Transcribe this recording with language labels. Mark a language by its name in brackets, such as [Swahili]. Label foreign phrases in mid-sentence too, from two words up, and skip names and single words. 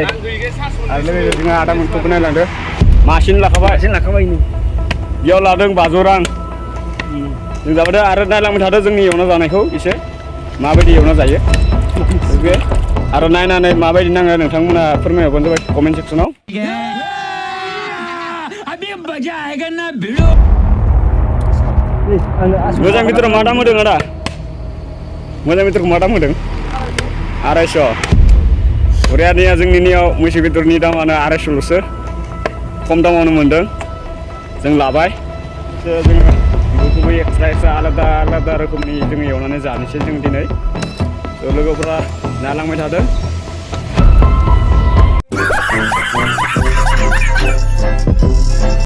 [Bodo] आरो लोगोसे जोंहा आदामोनखौबो नायलांदो मासेनो लाखाबाय बेयाव लादों 500 रां जों जाबाय आरो नायलांबाय थादो जोंनि एवना जानायखौ एसे माबायदि एवना जायो बे आरो नायनानै माबायदि नाङो नोंथांमोना फोरमायहरबानो जाबाय कमेन्ट सेक्सनाव [Hindi] अभी मजा आएगा ना भिड़ो [Bodo] मोजां भितराव मा दाम होदों आदा मोजां भितरखौ मा दाम होदों 250 बरियानिया जोंनियाव मैसो बेदरनि दामानो 250ल'सो खम दामावनो मोनदों जों लाबाय जोङो बेखौबो एक्सट्रा [Hindi] आलादा आलादा [Bodo] रोखोमनि जोङो एवनानै जानोसै जों दिनै लोगोफोरा नायलांबाय थादों